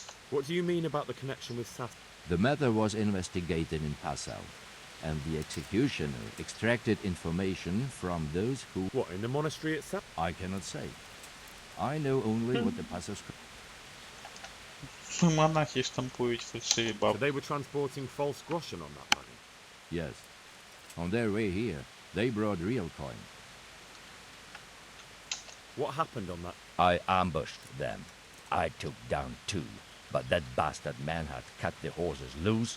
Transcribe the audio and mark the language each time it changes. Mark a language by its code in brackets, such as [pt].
[en] What do you mean about the connection with Sass? The matter was investigated in Passau, and the executioner extracted information from those who... What, in the monastery itself? I cannot say. I know only what the Passau... [uk] монахи штампують фальшиві [en] So [uk] бабки. [en] they were transporting false groschen on that wagon. Yes. On their way here, they brought real coin. What happened on that? I ambushed them. I took down two, but that bastard Manhart cut the horses loose.